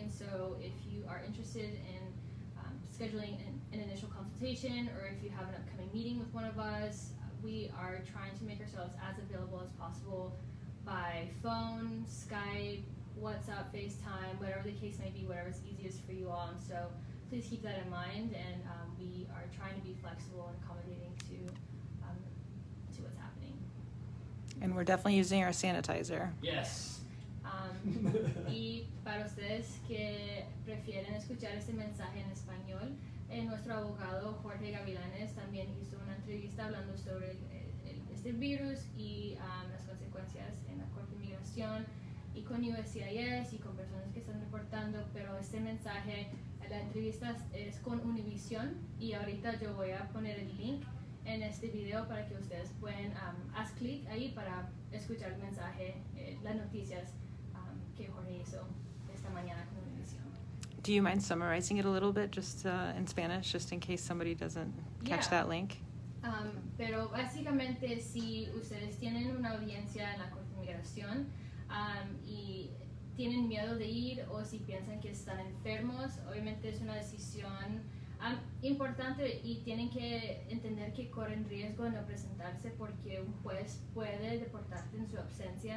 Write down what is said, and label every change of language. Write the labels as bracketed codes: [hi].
[en] And so, if you are interested in scheduling an initial consultation, or if you have an upcoming meeting with one of us, we are trying to make ourselves as available as possible by phone, Skype, WhatsApp, FaceTime, whatever the case may be, whatever is easiest for you all. And so please keep that in mind, and we are trying to be flexible and accommodating to what's happening. And we're definitely using our sanitizer. Yes. [es] Y para ustedes que prefieren escuchar este mensaje en español, nuestro abogado Jorge Gavilanes también hizo una entrevista hablando sobre este virus y las consecuencias en la Corte de Inmigración y con USCIS y con personas que están reportando, pero este mensaje, la entrevista es con Univision, y ahorita yo voy a poner el link en este video para que ustedes puedan hacer clic ahí para escuchar el mensaje, las noticias que Jorge hizo esta mañana con Univision. [en] Do you mind summarizing it a little bit, just in Spanish, just in case somebody doesn't catch that link? [es] Pero básicamente, si ustedes tienen una audiencia en la Corte de Inmigración y tienen miedo de ir, o si piensan que están enfermos, obviamente es una decisión importante, y tienen que entender que corren riesgo de no presentarse porque un juez puede deportarte en su ausencia.